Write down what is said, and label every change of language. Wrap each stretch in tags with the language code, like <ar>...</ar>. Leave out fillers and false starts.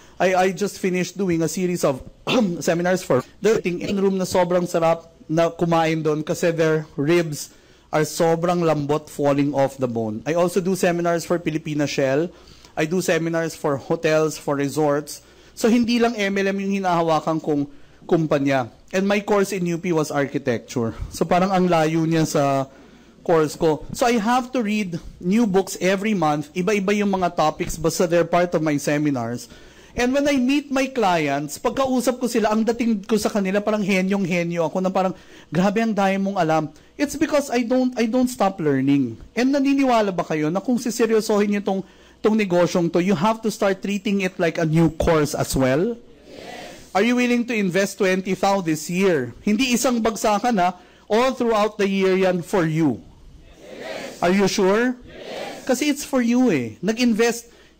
<en>I just finished doing a series of seminars for the in-room</en> <tl>na sobrang sarap na kumain doon kasi</tl> <en>their ribs are</en> <tl>sobrang lambot,</tl> <en>falling off the bone. I also do seminars for Filipina Shell. I do seminars for hotels, for resorts.</en> <tl>So hindi lang MLM yung hinahawakan kong kumpanya.</tl> <en>And my course in UP was architecture.</en> <tl>So parang ang layo niya sa course ko.</tl> <en>So I have to read new books every month.</en> <tl>Iba-iba yung mga topics basta</tl> <en>they're part of my seminars. And when I meet my clients,</en> <tl>pagkausap ko sila, ang dating ko sa kanila parang henyong-henyo ako na parang grabe ang dami mong alam.</tl> <en>It's because I don't stop learning. And</en> <tl>naniniwala ba kayo na kung siseryosohin niyo tong negosyong to,</tl> <en>you have to start treating it like a new course as well? Are you willing to invest 20,000 this year?</en> <tl>Hindi isang bagsakan na,</tl> <en>all throughout the year yan for you. Yes. Are you sure? Yes. Kasi it's for you eh. Nag-invest,</en>